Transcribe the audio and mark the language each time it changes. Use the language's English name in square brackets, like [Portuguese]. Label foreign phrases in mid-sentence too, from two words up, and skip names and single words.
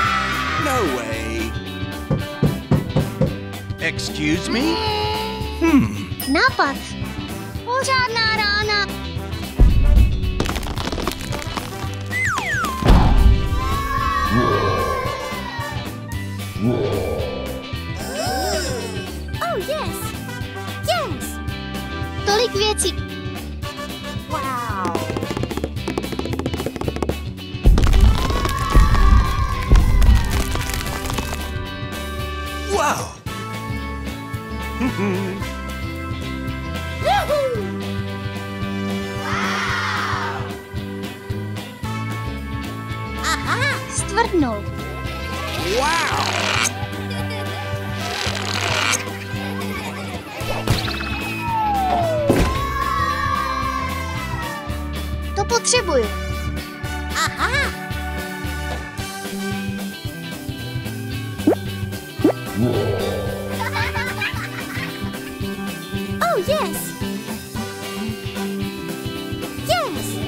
[English] No way. Excuse me? [Czech] nápad. Pořádná rána. [English] Oh, yes. Yes. [Czech] Tolik věcí. [English] Wow. Wow. [Czech] Aha, stvrdnul. [English] Wow. [Czech] To potřebuju. [English] Aha. Oh, yes. Yes.